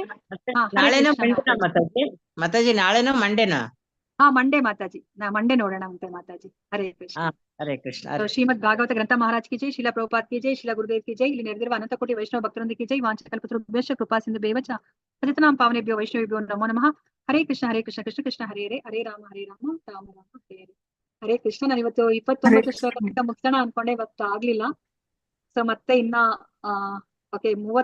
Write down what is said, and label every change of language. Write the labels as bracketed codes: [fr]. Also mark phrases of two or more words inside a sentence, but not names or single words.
[kn] ನಾಳೆನೋ ಮಂಡೇನಾ ಮಾತಾಜಿ? ಮಾತಾಜಿ ನಾಳೆನೋ ಮಂಡೇನಾ? ಮಂಡೇ ಮಾತಾಜಿ, ಮಂಡೇ ನೋಡೋಣ ಅಂತೆ ಮಾತಾಜಿ. [sa] ಹರೇ ಕೃಷ್ಣ. ಹರೇ ಕೃಷ್ಣ. [hi] श्रीमद् भागवत ग्रंथ महाराज की जय, शिला प्रभुपाद की जय, शिला गुरुदेव की जय. [kn] ಇಲ್ಲಿ ನಡೆದಿರುವ ಅನಂತ ಕೋಟಿ ವೈಷ್ಣವ ಭಕ್ತರೊಂದಿಗೆ ಜೈ. [sa] ವಾಂಛಕಲ್ಪತರುಭ್ಯಶ್ಚ ಕೃಪಾ ಸಿಂಧು ಬೇವಚ ಪತಿತನಾಂ ಪಾವನೇಭ್ಯೋ ವೈಷ್ಣವೇಭ್ಯೋ ನಮೋ ನಮಃ. ಹರೇ ಕೃಷ್ಣ ಕೃಷ್ಣ ಕೃಷ್ಣ ಹರೇ ಹರೇ, ಹರೇ ರಾಮ ರಾಮ ಹರೇ ಹರೇ. ಹರೇ ಕೃಷ್ಣ. [kn] ನಾನು ಇವತ್ತು 29 ಶ್ಲೋಕ ಮುಗಿಸೋಣ ಅನ್ಕೊಂಡೆ, ಇವತ್ತು ಆಗ್ಲಿಲ್ಲ. ಸೊ ಮತ್ತೆ ಇನ್ನ 30